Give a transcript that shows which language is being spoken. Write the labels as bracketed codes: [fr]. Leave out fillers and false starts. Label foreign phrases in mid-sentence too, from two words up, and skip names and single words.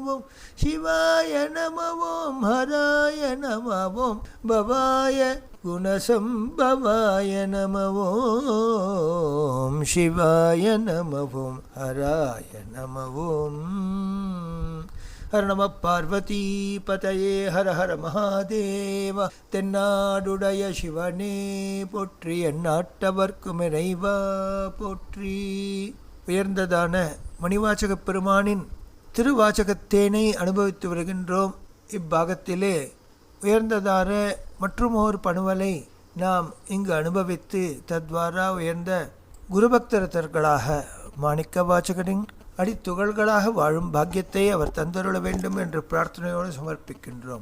[sa] ओम शिवाय नमः ओम हराय नमः ओम भवाय गुणसंभवाय नमः ओम शिवाय नमः ओम हराय नमः ओम हर नमः पार्वती पतये हर हर महादेव [ta] தென்னாடுடைய சிவனே போற்றி எந்நாட்டவர்க்கும் இறைவா போற்றி. உயர்ந்ததான மணிவாசகப் பெருமானின் திருவாசகத்தேனை அனுபவித்து வருகின்றோம். இப்பாகத்திலே உயர்ந்ததான மற்றும் ஒரு பணுவலை நாம் இங்கு அனுபவித்து தத்வாரா உயர்ந்த குருபக்தரத்தர்களாக மாணிக்க வாசகரின் அடித்துகள்களாக வாழும் பாக்கியத்தை அவர் தந்தருள வேண்டும் என்று பிரார்த்தனையோடு சமர்ப்பிக்கின்றோம்.